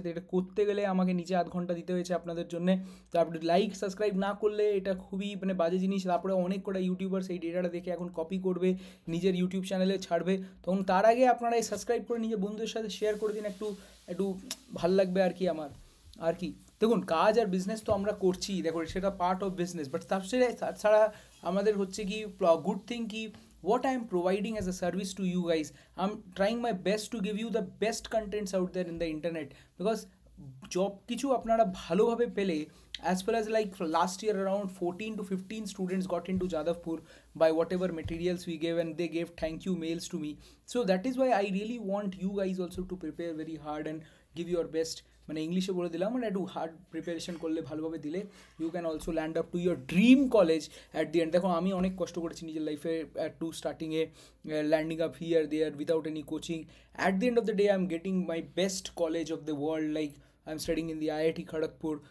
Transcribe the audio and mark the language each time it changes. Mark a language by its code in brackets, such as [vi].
[bn] তো এটা করতে গেলে আমাকে নিচে আধ ঘন্টা দিতে হয়েছে আপনাদের জন্য। তারপরে লাইক সাবস্ক্রাইব না করলে এটা খুবই বাজে জিনিস, তারপরে অনেক কটা ইউটিউবার সেই ডেটাটা দেখে এখন কপি করবে, নিজের ইউটিউব চ্যানেলে ছাড়বে, তখন তার আগে আপনারা এই সাবস্ক্রাইব করে নিজের বন্ধুদের সাথে শেয়ার করে দিন, একটু ভাল লাগবে আর কি আমার। আর কি দেখুন, কাজ আর বিজনেস তো আমরা করছি, দেখুন সেটা পার্ট অফ বিজনেস, বাট তাছাড়া আমাদের হচ্ছে কি গুড থিং কি [en] what I am providing as a service to you guys, I'm trying my best to give you the best contents out there in the internet, because [bn] job কিছু আপনারা ভালোভাবে পেলে, [en] as well as like last year around 14 to 15 students got into Jadavpur by whatever materials we gave, and they gave thank you mails to me. So that is why I really want you guys also to prepare very hard and give your best. [bn] মানে ইংলিশে বলে দিলাম, মানে একটু hard preparation করলে ভালোভাবে দিলে [en] You can also land up to your dream college at the end. [bn] দেখো আমি অনেক কষ্ট করেছি নিজের লাইফে [en] To স্টার্টিংয়ে, landing up here there without any coaching. At the end of the day I am getting my best college of the world, like I am studying in the IIT Kharagpur.